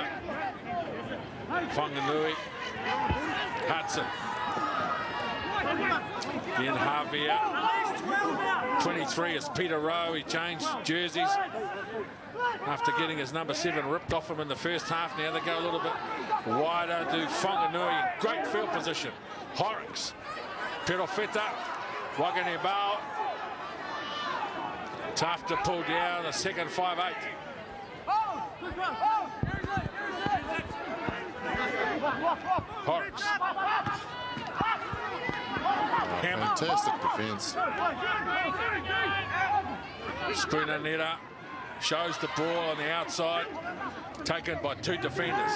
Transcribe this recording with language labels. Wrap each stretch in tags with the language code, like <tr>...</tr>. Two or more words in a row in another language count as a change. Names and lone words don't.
<en>Wanganui. Hudson. Then Javier. 23 is Peter Rowe. He changed jerseys after getting his number 7 ripped off him in the first half. Now they go a little bit wider to Wanganui in great field position. Horrocks. Perofeta. Wagane Bao. Tough to pull down the second 5-8. Horrocks. Fantastic defence. Spooner Netta shows the ball on the outside, taken by 2 defenders.</en>